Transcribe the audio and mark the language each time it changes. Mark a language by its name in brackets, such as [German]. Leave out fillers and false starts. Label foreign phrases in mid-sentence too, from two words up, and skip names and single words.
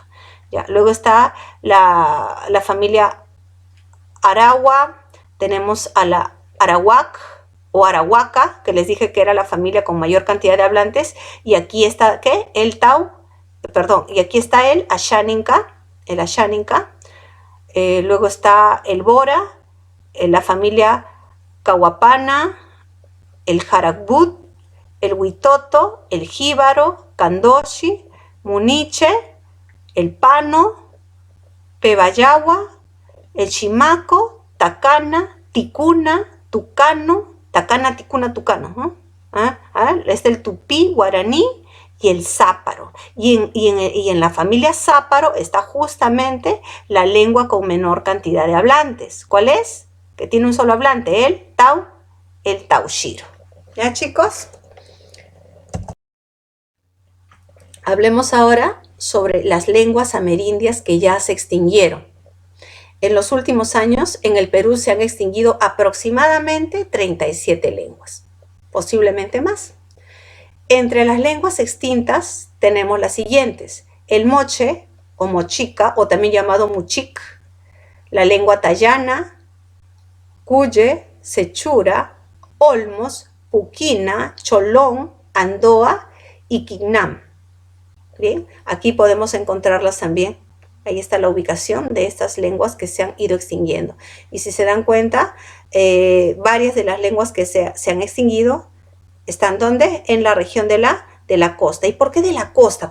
[Spanish] Ya, luego está la familia Aragua, tenemos a la Arawak o Arahuaca, que les dije que era la familia con mayor cantidad de hablantes, y aquí está, ¿qué? Y aquí está el Ashaninka, luego está el Bora, la familia Cahuapana, el Jarakbut, el Huitoto, el Jíbaro, Candoshi, Muniche, el Pano, Pebayagua, el Chimaco, Tacana, Ticuna, Tucano, Tacana, Ticuna, Tucano, ¿no? Es el Tupí, Guaraní y el Záparo. Y en la familia Záparo está justamente la lengua con menor cantidad de hablantes. ¿Cuál es? Que tiene un solo hablante, el Tahuantinsuyo. ¿Ya, chicos? Hablemos ahora sobre las lenguas amerindias que ya se extinguieron. En los últimos años, en el Perú se han extinguido aproximadamente 37 lenguas, posiblemente más. Entre las lenguas extintas tenemos las siguientes: el moche o mochica, o también llamado muchic, la lengua tayana, cuye, sechura, olmos, puquina, cholón, andoa y quignam. Bien, aquí podemos encontrarlas también. Ahí está la ubicación de estas lenguas que se han ido extinguiendo. Y si se dan cuenta, varias de las lenguas que se han extinguido están ¿dónde? En la región de la costa. ¿Y por qué de la costa?